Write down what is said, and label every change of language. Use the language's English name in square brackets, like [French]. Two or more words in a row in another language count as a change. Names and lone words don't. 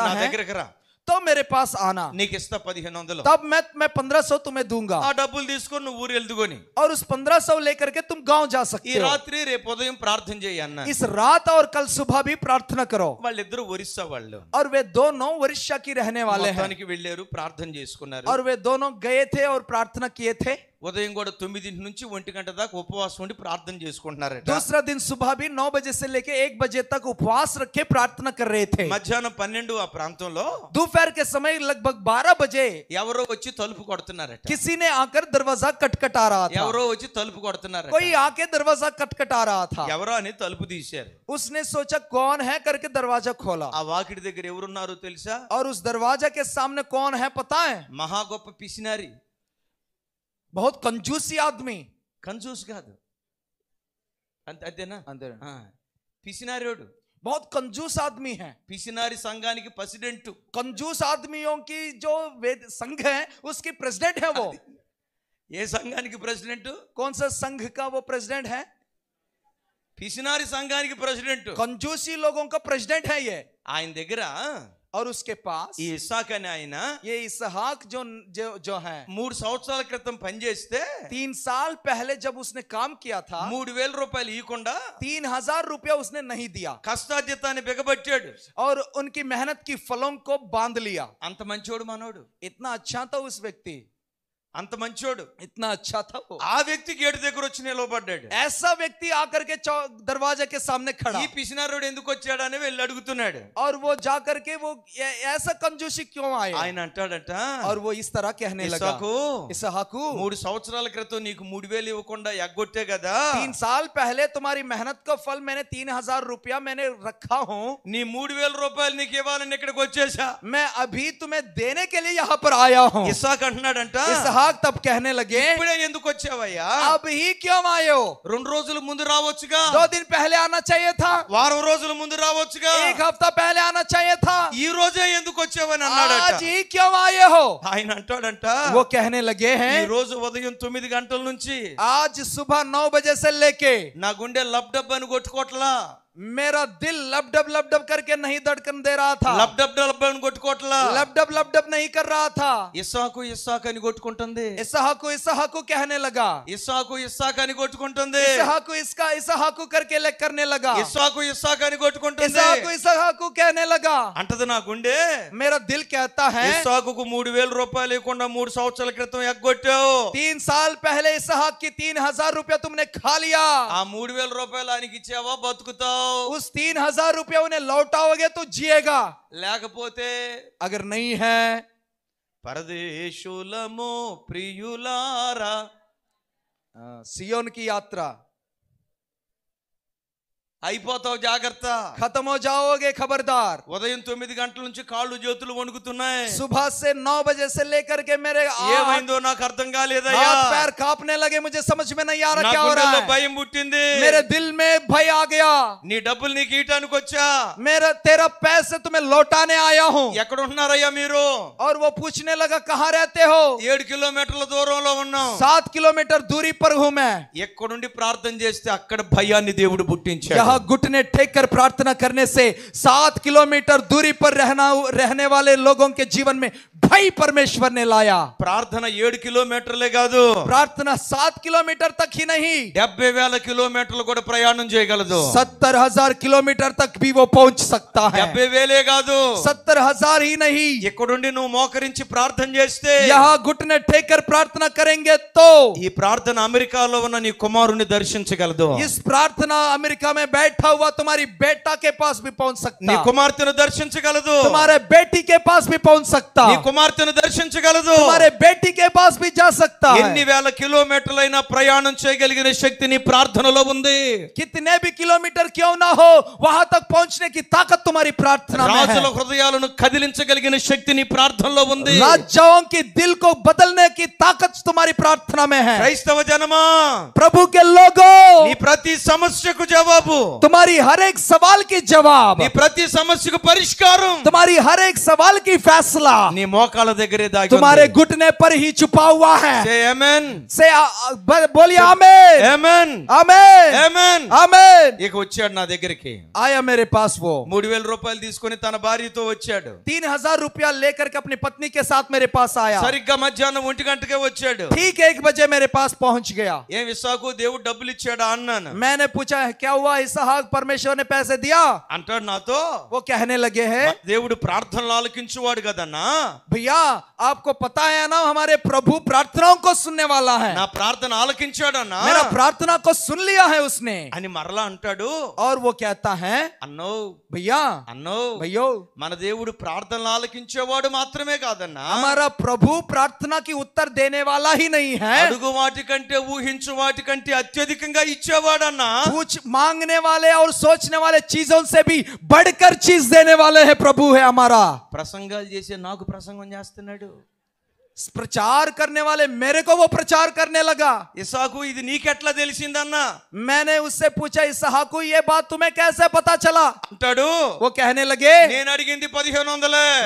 [Telugu] నా [Hindi] है [Telugu] దగ్గరకు రా, [Hindi] तो मेरे पास आना, [Telugu] నీకు ఇస్తా 1500। [Hindi] तब मैं 1500 तुम्हें दूंगा [Telugu] ఆ డబ్బులు తీసుకొని నువ్వు ఊరు వెళ్దుకొని [Hindi] और उस 1500 लेकर के तुम गांव जा [Telugu] ఈ [Hindi] सकते हो। [Telugu] రాత్రి రేపు ఉదయం ప్రార్థన చేయి అన్న। [Hindi] इस रात और कल सुबह भी प्रार्थना करो। [Telugu] వాళ్ళిద్దరు ఒరిస్సా వాళ్ళు, [Hindi] और वे दोनों उड़ीसा की रहने वाले हैं, [Telugu] మొత్తానికి వెళ్ళారు, ప్రార్థన చేసుకున్నారు। [Hindi] और वे दोनों गए थे और प्रार्थना किए थे। [Telugu] ఉదయం కూడా 9 నుంచి 1 గంట దాకా ఉపవాసం ఉండి ప్రార్థన చేసుకుంటున్నారట। [Hindi] दूसरा दिन सुबह भी 9 बजे से लेके 1 बजे तक उपवास रखे प्रार्थना कर रहे थे। [Telugu] మధ్యాహ్నం 12 ఆ ప్రాంతంలో [Hindi] दोपहर के समय लगभग 12 बजे [Telugu] ఎవరో వచ్చి తలుపు కొడుతున్నారట। [Hindi] किसी ने आकर दरवाजा खटखटा रहा था। [Telugu] ఎవరో వచ్చి తలుపు కొడుతున్నారట। [Hindi] कोई आके दरवाजा खटखटा रहा था। [Telugu] ఎవరో అని తలుపు తీశారు। [Hindi] उसने सोचा कौन है करके दरवाजा खोला, [Telugu] ఆ వాకిడి దగ్గర ఎవరున్నారో తెలుసా? [Hindi] और उस दरवाजा के सामने कौन है पता है? [Telugu] మహా గొప్ప పిసినారి, [Hindi] बहुत कंजूसी आदमी। [Telugu] కంజూస్ కాదు, అంతేనా? పిసినారోడు, [Hindi] बहुत कंजूस आदमी है। [Telugu] పిసినారి సంఘానికి ప్రెసిడెంట్। [Hindi] कंजूस आदमियों की जो संघ है उसकी प्रेसिडेंट है वो। [Telugu] ఏ సంఘానికి ప్రెసిడెంట్? [Hindi] कौन सा संघ का वो प्रेसिडेंट है? [Telugu] పిసినారి సంఘానికి ప్రెసిడెంట్। [Hindi] कंजूसी लोगों का प्रेसिडेंट है ये। [Telugu] ఆయన దగ్గర [Hindi] और उसके पास [Telugu] ఈ ఇస్సాకు అనే ఆయన [Hindi] ये इसहाक जो जो जो है [Telugu] 3 సంవత్సరాల క్రితం పనిచేస్తే [Hindi] 3 साल पहले जब उसने काम किया था [Telugu] 3000 రూపాయలు ఇవ్వకుండా [Hindi] 3000 रुपया उसने नहीं दिया [Telugu] కష్టార్జితాన్ని బిగబట్టాడు। [Hindi] और उनकी मेहनत की फलों को बांध लिया। [Telugu] అంత మంచోడు మనోడు, [Hindi] इतना अच्छा था उस व्यक्ति, [Telugu] అంత మంచోడు। [Hindi] इतना अच्छा था वो। [Telugu] ఆ వ్యక్తి గేటు దగ్గర వచ్చి నిలబడ్డాడు। [Hindi] ऐसा व्यक्ति आकर के दरवाजे के सामने खड़ा, [Telugu] ఈ పిసినారోడు ఎందుకు వచ్చాడని వెళ్ళి అడుగుతున్నాడు। [Hindi] और वो जाकर के वो ऐसा कंजूसी क्यों आए? [Telugu] ఆయన అంటాడట, [Hindi] और वो इस तरह कहने लगा, [Telugu] ఇస్సాకు, [Hindi] इसहाकू [Telugu] 3 సంవత్సరాల క్రితం నీకు 3000 ఇవ్వకుండా ఎగ్గొట్టే కదా, [Hindi] 3 साल पहले तुम्हारी मेहनत का फल मैंने 3000 रुपया मैंने रखा हूँ, [Telugu] నీ 3000 రూపాయలు నీకు ఇవ్వాలని ఇక్కడికి వచ్చేసా। [Hindi] मैं अभी तुम्हें देने के लिए यहाँ पर आया हूँ। [Telugu] ఇస్సాకు అంటున్నాడంట, [Hindi] इसहाक इसहाक तब कहने लगे, [Telugu] ఇప్పుడే ఎందుకు వచ్చావయ్యా? [Hindi] अब ही क्यों आए हो? [Telugu] 2 రోజుల ముందు రావచ్చుగా, [Hindi] 2 दिन पहले आना चाहिए था, [Telugu] వారం రోజుల ముందు రావచ్చుగా, [Hindi] 1 हफ्ता पहले आना चाहिए था, [Telugu] ఈ రోజే ఎందుకు వచ్చావని అన్నాడట. [Hindi] आज ही क्यों आए हो? [Telugu] ఆయన అంటాడంట, [Hindi] वो कहने लगे [Telugu] ఈ [Hindi] हैं, [Telugu] రోజు ఉదయం 9 గంటల నుంచి [Hindi] आज सुबह 9 बजे से लेके [Telugu] నా గుండె లబ్ డబ్ అని కొట్టుకోవట్లా, [Hindi] मेरा दिल लब डब करके नहीं धड़कन दे रहा था, [Telugu] లబ్ డబ్ అని కొట్టుకోవట్లా, [Hindi] लब डब नहीं कर रहा था. [Telugu] ఇస్సాకు ఇస్సాకు అని కొట్టుకుంటుంది, [Hindi] इसहाकु कहने लगा, [Telugu] ఇస్సాకు ఇస్సాకు అని కొట్టుకుంటుంది, [Hindi] इसहाकु करके करने लगा, [Telugu] ఇస్సాకు ఇస్సాకు అని కొట్టుకుంటుంది. [Hindi] इसहाकु कहने लगा. [Telugu] అంటది నా గుండె, [Hindi] मेरा दिल कहता है, [Telugu] ఇస్సాకుకు 3000 రూపాయలు ఇవ్వకుండా 3 సంవత్సరాల క్రితం ఎగ్గొట్టావు. [Hindi] 3 साल पहले इसहाक की 3000 रुपया तुमने खा लिया. [Telugu] ఆ 3000 రూపాయలు ఆయనకి ఇచ్చావా బతుకుతావు, [Hindi] उस 3000 रुपया उन्हें लौटाओगे तो जिएगा, [Telugu] లేకపోతే [Hindi] अगर नहीं है. [Telugu] పరదేశులము ప్రియులారా, [Hindi] सियोन की यात्रा, [Telugu] అయిపోతావు జాగ్రత్త. [Hindi] खत्म हो जाओगे, खबरदार. [Telugu] ఉదయం 9 గంటల నుంచి కాళ్ళు చేతులు వణుకుతున్నాయి. [Hindi] सुबह से 9 बजे से लेकर के मेरे [Telugu] ఏమైందో నాకు అర్థం కాలేదయ్యా, [Hindi] हाथ पैर कांपने लगे, मुझे समझ में नहीं आ [Telugu] నా [Hindi] रहा क्या हो [Telugu] గుండెల్లో [Hindi] रहा है. [Telugu] భయం పుట్టింది. [Hindi] मेरे दिल में भय आ गया. [Telugu] నీ డబ్బులు నీకు ఇయటానికి వచ్చా, [Hindi] तेरा पैसे तुम्हें लौटाने आया हूँ. [Telugu] ఎక్కడ ఉంటున్నారయ్యా మీరు? [Hindi] और वो पूछने लगा, कहाँ रहते हो? [Telugu] 7 కిలోమీటర్ల దూరంలో ఉన్నాం. [Hindi] 7 किलोमीटर दूरी पर हूँ मैं. [Telugu] ఎక్కడుండి ప్రార్థన చేస్తే అక్కడ భయాన్ని దేవుడు పుట్టించాడు. [Hindi] यहाँ घुटने टेक कर प्रार्थना करने से 7 किलोमीटर दूरी पर रहने वाले लोगों के जीवन में भय परमेश्वर ने लाया. [Telugu] ప్రార్థన 7 కిలోమీటర్లే కాదు, [Hindi] प्रार्थना 7 किलोमीटर तक ही नहीं, [Telugu] 70,000 కిలోమీటర్లు కూడా ప్రయాణం చేయగలదు. [Hindi] 70,000 किलोमीटर तक भी वो पहुंच सकता है. [Telugu] 70,000 కాదు, [Hindi] 70,000 ही नहीं. [Telugu] ఇక్కడుండి నువ్వు మోకరించి ప్రార్థన చేస్తే, [Hindi] यहाँ घुटने टेक कर प्रार्थना करेंगे तो [Telugu] ఈ ప్రార్థన అమెరికాలో ఉన్న నీ కుమారుని దర్శించగలదు. [Hindi] इस प्रार्थना अमेरिका में बैठा हुआ तुम्हारी बेटा के पास भी पहुंच सकता, [Telugu] నీ కుమార్తెను దర్శించగలదు, [Hindi] तुम्हारे बेटी के पास भी पहुंच सकता, [Telugu] నీ కుమార్తెను దర్శించగలదు, [Hindi] तुम्हारे बेटी के पास भी जा सकता [Telugu] ఎన్ని [Hindi] है. [Telugu] వేల కిలోమీటర్లైనా ప్రయాణం చేయగలిగిన శక్తి నీ ప్రార్థనలో ఉంది. [Hindi] कितने भी किलोमीटर क्यों ना हो, वहां तक पहुंचने की ताकत तुम्हारी प्रार्थना में [Telugu] రాజుల [Hindi] है. [Telugu] హృదయాలను కదిలించగలిగిన శక్తి నీ ప్రార్థనలో ఉంది. [Hindi] राजाओं की दिल को बदलने की ताकत तुम्हारी प्रार्थना में है. [Telugu] క్రైస్తవ జనమా, [Hindi] प्रभु के लोगों, [Telugu] నీ ప్రతి సమస్యకు జవాబు, [Hindi] तुम्हारी हर एक सवाल की जवाब, [Telugu] నీ ప్రతి సమస్యకు పరిష్కారం [Hindi] तुम्हारी हर एक सवाल की फैसला [Telugu] నీ మోకాళ్ళ దగ్గరే దాగి [Hindi] तुम्हारे [Telugu] ఉంది. [Hindi] घुटने पर ही छुपा हुआ है. [English] Say amen. [Hindi] से बोलिए आमीन, [English] Amen. [Hindi] आमीन, [English] Amen. [Hindi] आमीन. [Telugu] ఇక వచ్చాడు నా దగ్గరికి. [Hindi] आया मेरे पास वो [Telugu] 3,000 రూపాయలు తీసుకొని తన భార్యతో వచ్చాడు. [Hindi] 3,000 रुपया लेकर के अपनी पत्नी के साथ मेरे पास आया. [Telugu] సరిగ్గా మధ్యాహ్నం 1 గంటకే వచ్చాడు. [Hindi] ठीक 1 बजे मेरे पास पहुंच गया. [Telugu] ఏం ఇస్సాకు దేవుడు డబ్బులు ఇచ్చాడా అన్నాను. [Hindi] मैंने पूछा, क्या हुआ इसहाक, परमेश्वर ने पैसे दिया? [Telugu] అంటాడు నాతో, [Hindi] वो कहने लगे हैं, [Telugu] దేవుడు ప్రార్థనలు ఆలకించువాడు కదన్నా, [Hindi] भैया आपको पता है ना, हमारे प्रभु प्रार्थनाओं को सुनने वाला है. [Telugu] నా ప్రార్థన ఆలకించాడన్నా [Hindi] मेरा प्रार्थना को सुन लिया है उसने. [Telugu] అని మరలా అంటాడు. [Hindi] और वो कहता है, [Telugu] అన్నో [Hindi] भैया [Telugu] అన్నో [Hindi] भैया [Telugu] మన దేవుడు ప్రార్థనలు ఆలకించేవాడు మాత్రమే కాదన్నా, [Hindi] हमारा प्रभु प्रार्थना की उत्तर देने वाला ही नहीं है, [Telugu] అడుగు వాటి కంటే ఊహించు వాటి కంటే అత్యధికంగా ఇచ్చేవాడన్నా. [Hindi] कुछ मांगने वाले और सोचने वाले चीजों से भी बढ़कर चीज देने वाले हैं प्रभु है हमारा. [Telugu] ప్రసంగాలు చేసే నాకు ప్రసంగం చేస్తున్నాడు. [Hindi] प्रचार करने वाले मेरे को वो प्रचार करने लगा. [Telugu] ఇస్సాకు ఇది నీకెట్లా తెలిసిందన్నా [Hindi] मैंने उससे पूछा, इसहाकु ये बात तुम्हें कैसे पता चला? [Telugu] అంటాడు. [Hindi] वो कहने लगे, [Telugu] నేను అడిగింది 1,500.